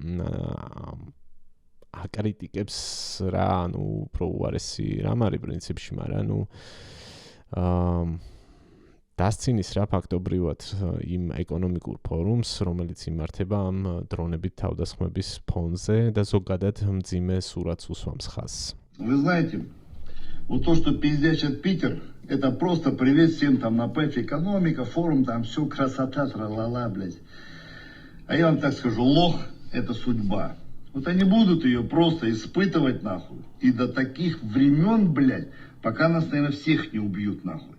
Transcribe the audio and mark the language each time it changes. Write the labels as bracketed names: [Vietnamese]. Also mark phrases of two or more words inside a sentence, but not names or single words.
[Georgian] აკრიტიკებს რა, ანუ უფრო უარესი რამ არის პრინციპში, მაგრამ ნუ დასცინის რა ფაქტობრივად იმ ეკონომიკურ форумს, რომელიც იმართება ამ დრონებით თავდასხმების фонზე და ზოგადად მძიმე სურათს უსვამს ხაზს. [Russian] Вы знаете, вот то, что пиздячит Питер, это просто привет всем там на ПЭФ, экономика, форум, там все красота, тра-ла-ла, блядь. А я вам так скажу, лох – это судьба. Вот они будут ее просто испытывать, нахуй. И до таких времен, блядь, пока нас, наверное, всех не убьют, нахуй.